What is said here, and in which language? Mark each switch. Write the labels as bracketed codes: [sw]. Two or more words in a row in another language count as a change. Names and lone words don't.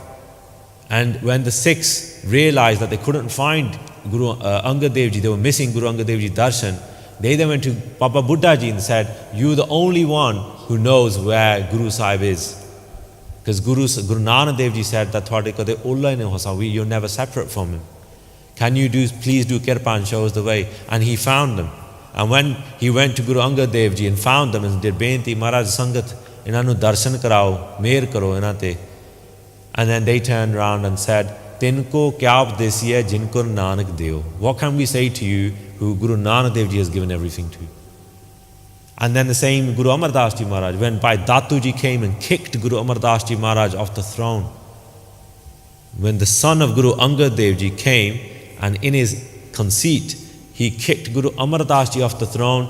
[en] And when the Sikhs realized that they couldn't find Guru Angad Dev Ji, they were missing Guru Angad Dev Ji darshan, they then went to Baba Buddha Ji and said, you're the only one who knows where Guru Sahib is. Because Guru Nanak Dev Ji said that you're never separate from him. Can you please do kirpa and show us the way? And he found them. And when he went to Guru Angad Dev Ji and found them and did benti, Maharaj Sangat, [pa] ਇਨ੍ਹਾਂਨੂੰ ਦਰਸ਼ਨ ਕਰਾਓ, ਮਿਹਰ ਕਰੋ ਇਨ੍ਹਾਂਤੇ. [en] And then they turned around and said, [pa] ਤਿਨਕੋ ਕਿਆ ਉਪਦੇਸੀ ਹੈ ਜਿਨਕੋ ਨਾਨਕ ਦੇਉ. [en] What can we say to you who Guru Nanak Dev Ji has given everything to? And then the same Guru Amar Das Ji Maharaj, when Bhai Datu Ji came and kicked Guru Amar Das Ji Maharaj off the throne. When the son of Guru Angad Dev Ji came and in his conceit, he kicked Guru Amar Das Ji off the throne.